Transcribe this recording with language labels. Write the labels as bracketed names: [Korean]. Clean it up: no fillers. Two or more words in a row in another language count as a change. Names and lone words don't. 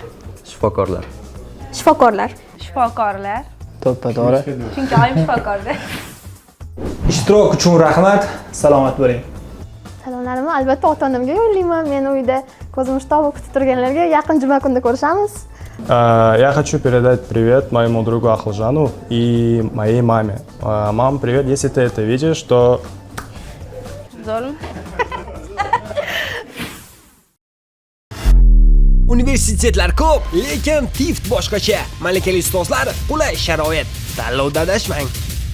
[Uzbek] shifokorlar. Shifokorlar. Shifokorlar. To'ppa to'g'ri. Chunki oyim shifokorda. Ishtirok uchun rahmat. Salomat bo'ling. Salomlarimni albatta ota-onamga yo'llayman. Meni uyda ko'zimiz tobib kutib turganlarga yaqin juma kunda ko'rishamiz. [Russian] Я хочу передать привет моему другу Ахлжану и моей маме. Мам, привет, если ты это видишь, то... [Uzbek] Zo'rmi? Universitetlar ko'p, lekin Tift boshqacha. Malakali ustozlar, qulay sharoit. Tanlovda adashmang.